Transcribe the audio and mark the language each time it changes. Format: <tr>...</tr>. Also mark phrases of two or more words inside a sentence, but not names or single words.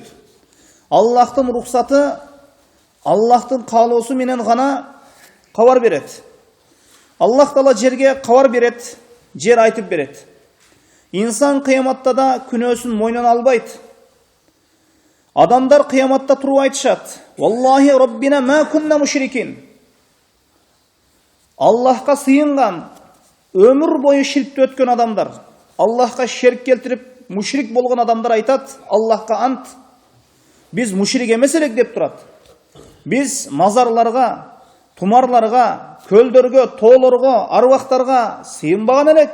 <ky>Аллахтын рухсаты, Аллахтын каалоосу менен гана кабар берет. Аллах Таала жерге кабар берет, жер айтып берет. Инсан кыяматта да күнөөсүн мойнуна албайт. Адамдар кыяматта туруп айтышат:</ky> <ar>"والله ربنا ما كنا مشركين."</ar> <ky>Аллахка сыйынган, өмүр бою ширкте өткөн адамдар, Аллахка шерик келтирип мушрик болгон адамдар айтат: "Аллахка ант, биз мушрик эмес элек" деп турат. Биз мазарларга, тумарларга, көлдөргө, тоолорго, арбактарга сыйынбаган элек.</ky>